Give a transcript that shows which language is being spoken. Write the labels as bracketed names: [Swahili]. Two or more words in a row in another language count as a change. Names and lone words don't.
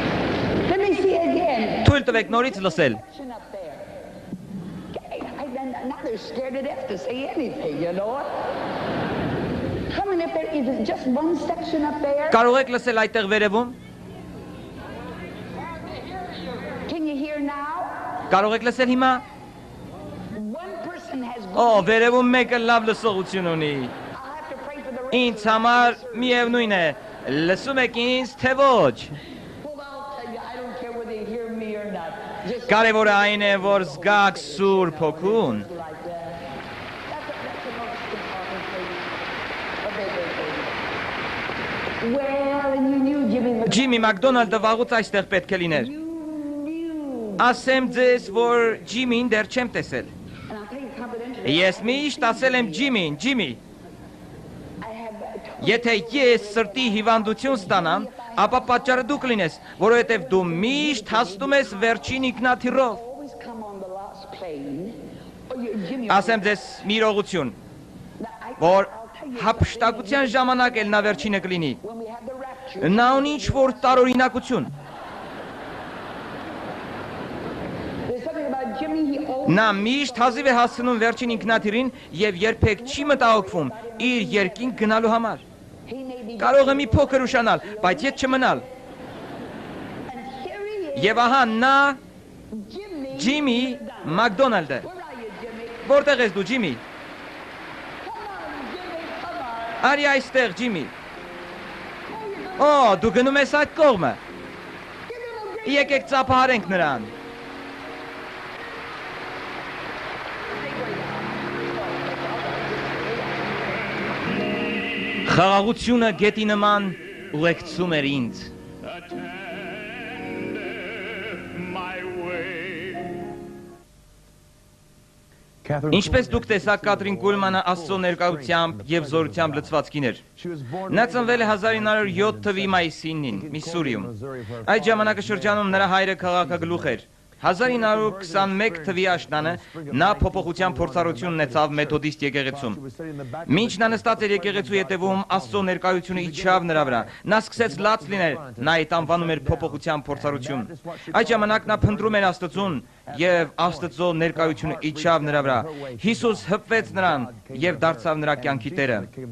[English] Let me see again. [Armenian] Թույլ տվեք նորից լսել։ [English] now they're scared to death to say anything, you know. Come on, if there is just one section up there. [Armenian] Կարող եք լսել այդտեղ վերևում։ [English] Can you hear now? [Armenian] Կարող եք լսել հիմա։ [English] One person has [Armenian] Օ, վերևում մեկը լավ լսողություն ունի։ [English] I'll have to pray for the rest. [Armenian] Ինձ համար միևնույն է, լսում եք ինձ, թե ոչ։ [English] Well, I'll tell you, I don't care whether they hear me or not. Just [Armenian] Կարևորը այն է, որ զգաք Սուրբ Հոգուն։ [English] like that. That's the most important thing. Well, and you knew Jimmy McDonald. [Armenian] Ջիմի Մակդոնալդը վաղուց այստեղ պետք է լիներ։ [English] You knew. [Armenian] Ասեմ ձեզ, որ Ջիմին դեռ չեմ տեսել։ [English] And I'll tell you confidentially. [Armenian] Ես միշտ ասել եմ Ջիմին, Ջիմի, [English] I have [Armenian] եթե ես սրտի հիվանդություն ստանամ, ապա պատճառը դու կլինես, որովհետև դու միշտ հասնում ես վերջին ինքնաթիռով։ [English] always come on the last plane. Or you, Jimmy. [Armenian] Ասեմ ձեզ մի իրողություն, որ հափշտակության ժամանակ էլ նա վերջինը կլինի։ [English] When we had the rapture. [Armenian] Նա ունի ինչ-որ տարօրինակություն։ [English] There's something about Jimmy. He always. [Armenian] Նա միշտ հազիվ է հասնում վերջին ինքնաթիռին եւ երբեք չի մտահոգվում իր երկին գնալու համար։ [English] He may be. [Armenian] Կարող է մի փոքր ուշանալ, բայց ետ չմնալ։ [English] And here he is. [Armenian] Եվ ահա նա [English] Jimmy. [Armenian] Ջիմի Մակդոնալդը։ [English] Where are you, Jimmy? [Armenian] Որտեղ ես դու, Ջիմի։ [English] Come on, Jimmy. Come on. [Armenian] Արի այստեղ, Ջիմի։ Օ, դու գնում ես այդ կողմը։ Եկեք ծափահարենք նրան։ Խաղաղությունը գետի նման ուղեկցում էր ինձ։ [English] Catherine [Armenian] Ինչպես դուք տեսաք, Կատրին Կուլմանը Աստծո ներկայությամբ եւ զորությամբ լցված կին էր։ [English] She was born [Armenian] Նա ծնվել է 1907 թվականի մայիսի 9-ին, Միսսուրիում։ Այդ ժամանակաշրջանում նրա հայրը քաղաքագլուխ էր։ 1921 թվականի աշնանը նա փոփոխության փորձառություն ունեցավ մեթոդիստ եկեղեցում։ Մինչ նա նստած էր եկեղեցու ետևում, Աստծո ներկայությունը իջավ նրա վրա։ Նա սկսեց լաց լինել, նա այդ անվանում էր փոփոխության փորձառություն։ Այդ ժամանակ նա փնտրում էր Աստծուն եւ Աստծո ներկայությունը իջավ նրա վրա։ Հիսուս հպվեց նրան եւ դարձավ նրա կյանքի տերը։